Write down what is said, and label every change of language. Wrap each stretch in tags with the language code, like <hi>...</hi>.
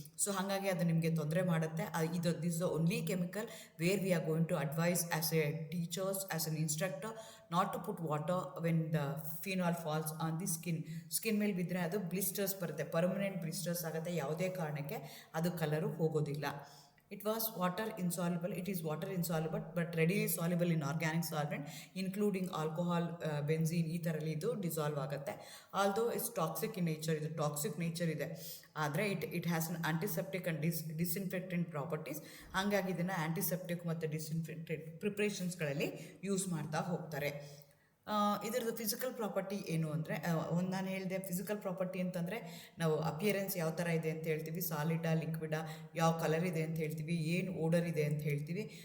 <kn>So ಹಾಗಾಗಿ ಅದು ನಿಮಗೆ ತೊಂದರೆ ಮಾಡುತ್ತೆ.</kn> <en>this the only chemical where we are going to advise as a teachers, as an instructor, not to put water when the phenol falls on the skin</en> <kn>ಮೇಲೆ ಬಿದ್ದರೆ ಅದು blisters ಬರುತ್ತೆ, permanent blisters ಆಗುತ್ತೆ. ಯಾವುದೇ ಕಾರಣಕ್ಕೆ ಅದು ಕಲರು ಹೋಗೋದಿಲ್ಲ.</kn> <en>It is water insoluble but readily soluble in organic solvent including alcohol, benzene.</en> <kn>ಈ ಥರಲ್ಲಿ ಇದು ಡಿಸಾಲ್ವ್ ಆಗುತ್ತೆ.</kn> <en>although it's toxic in nature,</en> <kn>ಇದು ಟಾಕ್ಸಿಕ್ ನೇಚರ್ ಇದೆ, ಆದರೆ</kn> <en>It has an antiseptic and disinfectant properties.</en> <kn>ಹಾಗಾಗಿ ಇದನ್ನು ಆಂಟಿಸೆಪ್ಟಿಕ್ ಮತ್ತು ಡಿಸ್ಇನ್ಫೆಕ್ಟೆಂಟ್ ಪ್ರಿಪ್ರೇಷನ್ಸ್ಗಳಲ್ಲಿ ಯೂಸ್ ಮಾಡ್ತಾ ಹೋಗ್ತಾರೆ. ಇದರದ್ದು ಫಿಸಿಕಲ್ ಪ್ರಾಪರ್ಟಿ ಏನು ಅಂದರೆ, ನಾನು ಹೇಳಿದೆ ಫಿಸಿಕಲ್ ಪ್ರಾಪರ್ಟಿ ಅಂತಂದರೆ ನಾವು ಅಪಿಯರೆನ್ಸ್ ಯಾವ ಥರ ಇದೆ ಅಂತ ಹೇಳ್ತೀವಿ, ಸಾಲಿಡಾ ಲಿಕ್ವಿಡಾ, ಯಾವ ಕಲರ್ ಇದೆ ಅಂತ ಹೇಳ್ತೀವಿ, ಏನು ಓಡರ್ ಇದೆ ಅಂತ ಹೇಳ್ತೀವಿ.</kn>